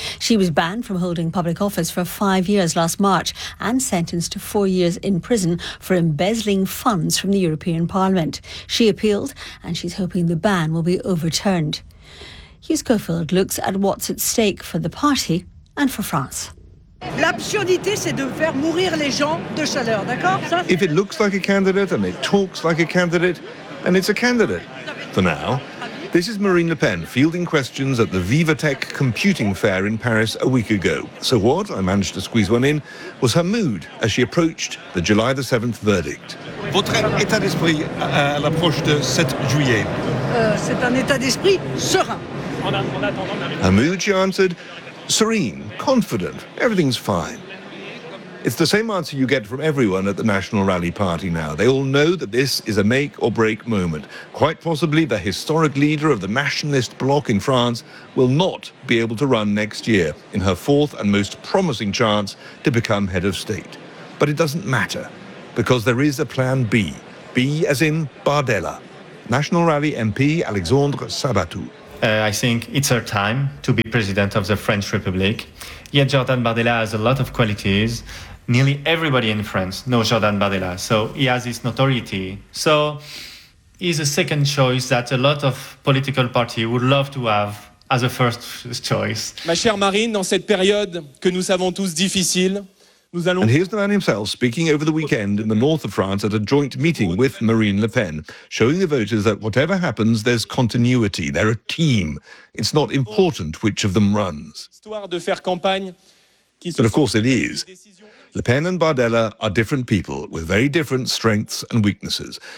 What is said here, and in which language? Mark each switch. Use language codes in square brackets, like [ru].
[en] She was banned from holding public office for 5 years last March and sentenced to 4 years in prison for embezzling funds from the European Parliament. She appealed, and she's hoping the ban will be overturned. Hugh Schofield looks at what's at stake for the party and for France. [fr] L'absurdité, c'est de faire mourir les gens de chaleur, d'accord? [en] If it looks like a candidate and it talks like a candidate, then it's a candidate. For now, this is Marine Le Pen fielding questions at the VivaTech computing fair in Paris a week ago. So what, I managed to squeeze one in, was her mood as she approached the July the 7th verdict. [fr] Votre état d'esprit à l'approche de 7 juillet? C'est un état d'esprit serein. [en] Hamouche answered, serene, confident, everything's fine. It's the same answer you get from everyone at the National Rally Party now. They all know that this is a make-or-break moment. Quite possibly the historic leader of the nationalist bloc in France will not be able to run next year in her fourth and most promising chance to become head of state. But it doesn't matter, because there is a plan B. B as in Bardella. National Rally MP Alexandre Sabatou. I think it's her time to be president of the French Republic. Yet Jordan Bardella has a lot of qualities. Nearly everybody in France knows Jordan Bardella, so he has his notoriety. So he's a second choice that a lot of political parties would love to have as a first choice. [fr] Ma chère Marine, dans cette période que nous savons tous difficile, nous allons... [en] And here's the man himself speaking over the weekend in the north of France at a joint meeting with Marine Le Pen, showing the voters that whatever happens, there's continuity. They're a team. It's not important which of them runs. But of course it is. Le Pen and Bardella are different people with very different strengths and weaknesses.